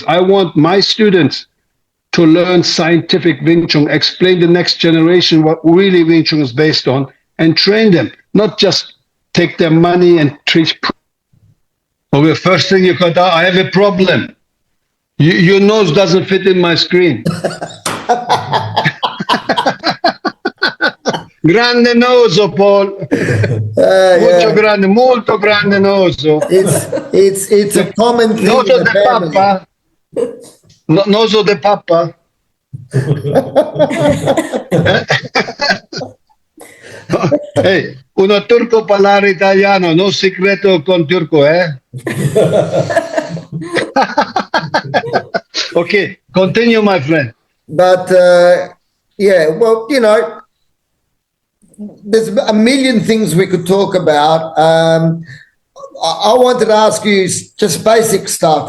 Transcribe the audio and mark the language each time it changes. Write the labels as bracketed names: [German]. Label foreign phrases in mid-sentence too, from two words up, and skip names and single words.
[English] I want my students to learn scientific Wing Chun, explain the next generation what really Wing Chun is based on, and train them, not just take their money and teach. Oh, the first thing you got out, I have a problem. Your nose doesn't fit in my screen. [Italian] Grande noso, Paul. Molto grande noso. [English] It's a common thing. Noso de papa. Noso de papa. Hey, uno turco parlare italiano, no segreto con turco, eh? Okay, continue, my friend. But, there's a million things we could talk about. I wanted to ask you just basic stuff.